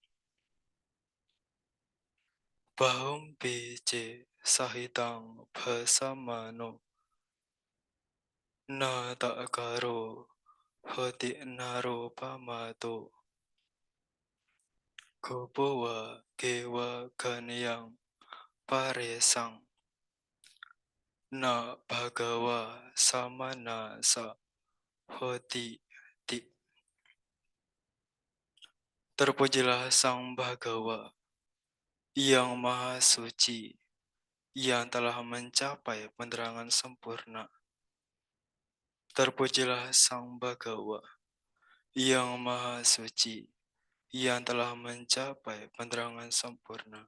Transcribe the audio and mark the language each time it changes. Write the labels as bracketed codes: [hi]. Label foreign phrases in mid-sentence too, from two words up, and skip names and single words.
[pi] Bahum bice sahitang bhasamano na takaro hoti naro pamato gopowa kewa ganyang paresang na bhagawa samana sa hoti ti. [id] Terpujilah Sang Bhagawa yang Maha Suci, yang telah mencapai penerangan sempurna. Terpujilah Sang Bhagawa yang Maha Suci, yang telah mencapai penerangan sempurna.